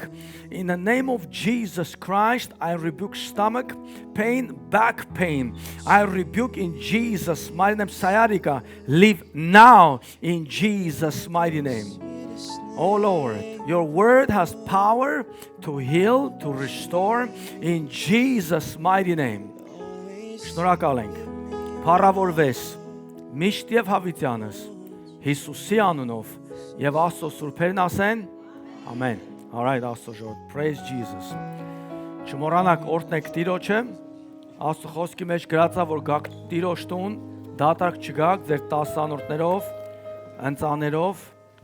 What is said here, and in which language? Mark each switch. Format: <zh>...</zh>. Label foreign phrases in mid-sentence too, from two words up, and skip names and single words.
<en>In the name of Jesus Christ, I rebuke stomach pain, back pain. I rebuke in Jesus' mighty name. Sciatica, leave now in Jesus' mighty name. Oh Lord, your word has power to heal, to restore in Jesus' mighty name.</en> <hy>Շնորհակալ ենք։ Փառավորվես միշտ եւ հավիտյանս Հիսուսի անունով եւ Աստծո սուրբերն ասեն Amen.</hy> <en>All right,</en> <hy>Աստծո ժողովուրդ,</hy> <en>praise Jesus.</en> <hy>Չմոռանաք օրհնեք Տիրոջը։ Աստծո խոսքի մեջ գրած է, որ գաք Տիրոջ տուն, դատարկ չգաք ձեր 10 անորդներով, ընծաներով</hy>